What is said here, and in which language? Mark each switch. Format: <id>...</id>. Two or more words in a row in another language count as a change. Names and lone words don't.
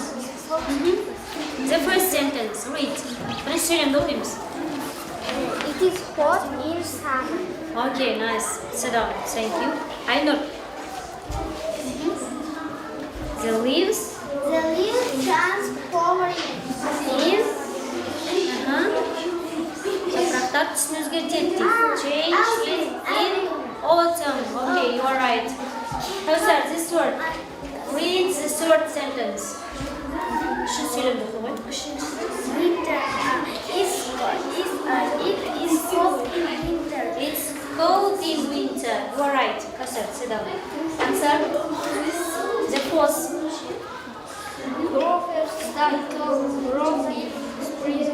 <en>The first sentence. Read.</en> <kk>Бірінші сөйлемді оқимыз.</kk> <en>It is hot in summer. Okay, nice. Sit down. Thank you. Aynur. The leaves The leaves transforming</en> <kk>in Yapraklar түсін өзгертеді дейді.</kk> <en>Change in autumn. Okay, you are right. Kausar, this word. Read the third sentence.</en> <kk>Üçüncü söylemde oku.</kk> <en>winter. It is cold in winter. It's cold in winter. You are right. Kausar, sit down. Answer. The fourth. Flowers start to grow in spring.</en>